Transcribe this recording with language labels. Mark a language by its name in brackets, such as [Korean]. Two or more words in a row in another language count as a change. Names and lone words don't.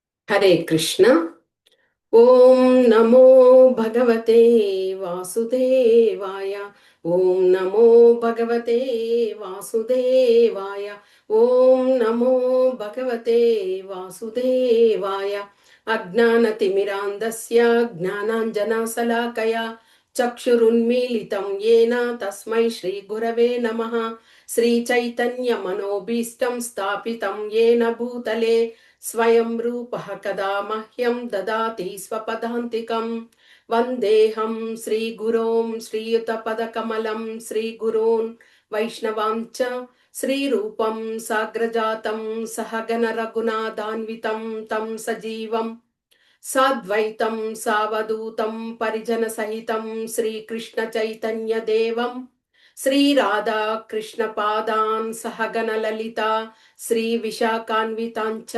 [Sanskrit] హరే కృష్ణ. ఓం నమో భగవతే వాసుదేవాయ. ఓం నమో భగవతే వాసుదేవాయ. ఓం నమో భగవతే వాసుదేవాయ. అజ్ఞానతిమిరాంధస్య జ్ఞానాంజనశలాకయా చక్షురున్మీలితం येन తస్మై శ్రీ గురవే నమః. శ్రీచైతన్యమనోభీష్టం స్థాపితం येन భూతలే స్వయం రూపః కదా మహ్యం దదాతి స్వపదాంతికం. వందేహం శ్రీగురోం శ్రీయుతపదకమలం శ్రీగురోన్ వైష్ణవాంచ శ్రీరూపం సాగ్రజాతం సహగణ రఘునాథాన్వితం తం సజీవం సాద్వైతం సావధూతం పరిజన సహితం శ్రీకృష్ణ చైతన్య దేవం శ్రీ రాధా కృష్ణ పాదాన్ సహగణ లలిత శ్రీ విశాఖాన్వితాంచ.